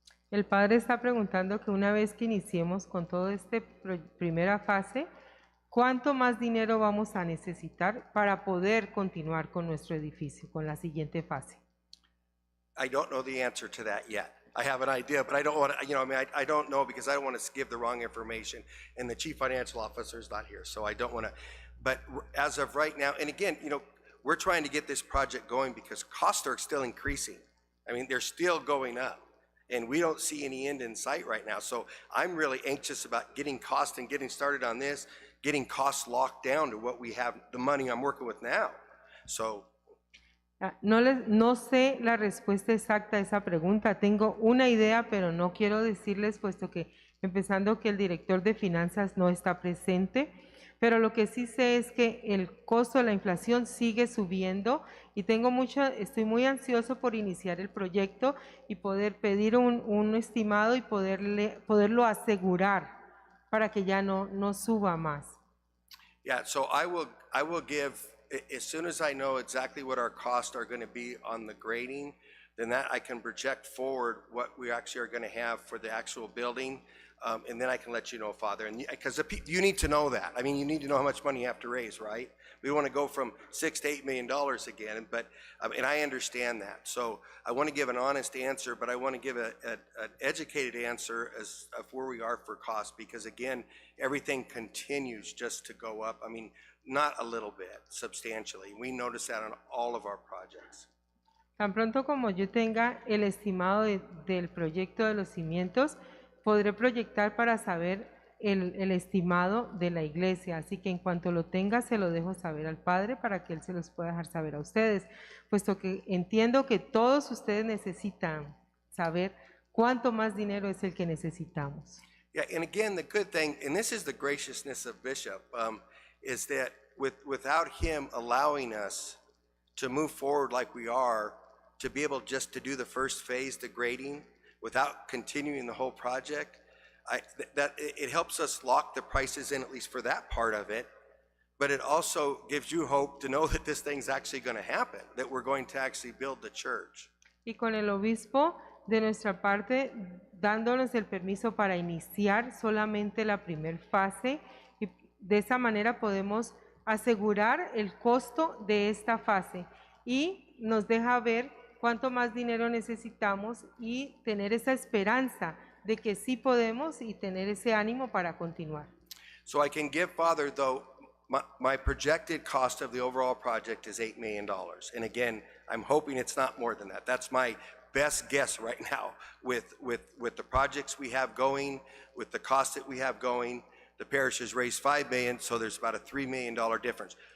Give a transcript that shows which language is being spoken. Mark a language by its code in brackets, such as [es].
[es] El padre está preguntando que una vez que iniciemos con toda esta primera fase, ¿cuánto más dinero vamos a necesitar para poder continuar con nuestro edificio, con la siguiente fase? [en] I don't know the answer to that yet. I have an idea, but I don't want to, I don't know because I don't want to give the wrong information. And the chief financial officer is not here, so I don't want to. But as of right now, and again, we're trying to get this project going because costs are still increasing. I mean, they're still going up. And we don't see any end in sight right now. So I'm really anxious about getting costs and getting started on this, getting costs locked down to what we have, the money I'm working with now. So. [es] No sé la respuesta exacta a esa pregunta. Tengo una idea, pero no quiero decirles, puesto que empezando que el director de finanzas no está presente. Pero lo que sí sé es que el costo de la inflación sigue subiendo y estoy muy ansioso por iniciar el proyecto y poder pedir un estimado y poderlo asegurar para que ya no suba más. [en] Yeah, so I will give, as soon as I know exactly what our costs are going to be on the grading, then that I can project forward what we actually are going to have for the actual building. And then I can let you know, Father, and because you need to know that. I mean, you need to know how much money you have to raise, right? We want to go from $6 to $8 million again, but and I understand that. So I want to give an honest answer, but I want to give an educated answer of where we are for cost, because again, everything continues just to go up. I mean, not a little bit, substantially. We notice that on all of our projects. [es] Tan pronto como yo tenga el estimado del proyecto de los cimientos, podré proyectar para saber el estimado de la iglesia, así que en cuanto lo tenga se lo dejo saber al Padre para que Él se los pueda dejar saber a ustedes, puesto que entiendo que todos ustedes necesitan saber cuánto más dinero es el que necesitamos. [en] Yeah, and again, the good thing, and this is the graciousness of Bishop, is that without him allowing us to move forward like we are, to be able just to do the first phase, the grading, without continuing the whole project, it helps us lock the prices in, at least for that part of it, but it also gives you hope to know that this thing's actually going to happen, that we're going to actually build the church. [es] Y con el obispo de nuestra parte dándonos el permiso para iniciar solamente la primera fase, y de esa manera podemos asegurar el costo de esta fase y nos deja ver cuánto más dinero necesitamos y tener esa esperanza de que sí podemos y tener ese ánimo para continuar. [en] So I can give Father, though, my projected cost of the overall project is $8 million. And again, I'm hoping it's not more than that. That's my best guess right now with the projects we have going, with the cost that we have going. The parish has raised $5 million, so there's about a $3 million difference.